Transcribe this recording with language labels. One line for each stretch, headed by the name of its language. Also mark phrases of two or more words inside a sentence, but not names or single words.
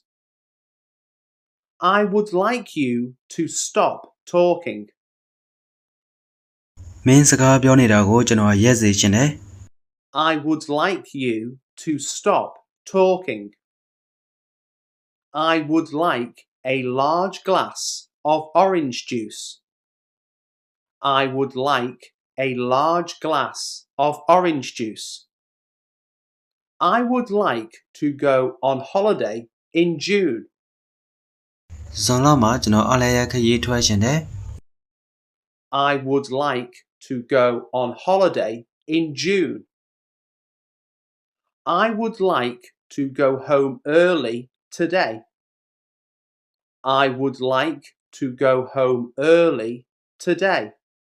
English: I would like you to stop talking.
Burmese: မင်းစကားပြောနေတာကိုကျွန်တော်ရက်စေခြင်းတယ်
English: I would like you to stop talking. I would like a large glass of orange juice. I would like a large glass of orange juice. I would like to go on holiday in June.
Burmese: ဇွန်လမှာကျွန်တော်အားလည်းရခရီးထွက်ရှင်တယ်
English: I would like to go on holiday in June. I would like to go home early today. I would like to go home early today.